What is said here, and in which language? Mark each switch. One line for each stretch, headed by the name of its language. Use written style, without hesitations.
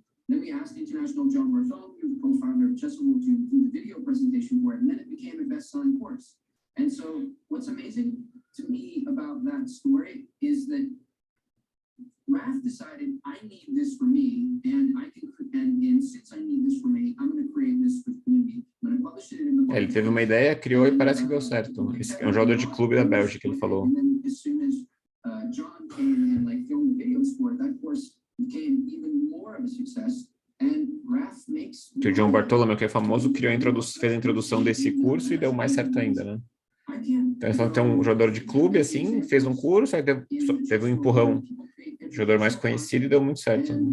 English: Then we asked international John Bartholomew, the co-founder of Chessable, to do the video presentation for it, and then it became a best-selling course. And so what's amazing to me about that story is that Raph decided, I need this for me, and since I need this for me, I'm going to create this for the community. When I published it in the
Portuguese: Ele teve uma ideia, criou e parece que deu certo. Esse é um jogador de clube da Bélgica, ele falou.
English: And then as soon as John came and like filmed the videos for it, that course became even more of a success. And Raph makes.
Portuguese: Que o John Bartholomew, que é famoso, fez a introdução desse curso e deu mais certo ainda, né?
English: I can't
Portuguese: Então, só tem um jogador de clube, assim, fez um curso, aí teve um empurrão. Jogador mais conhecido e deu muito certo.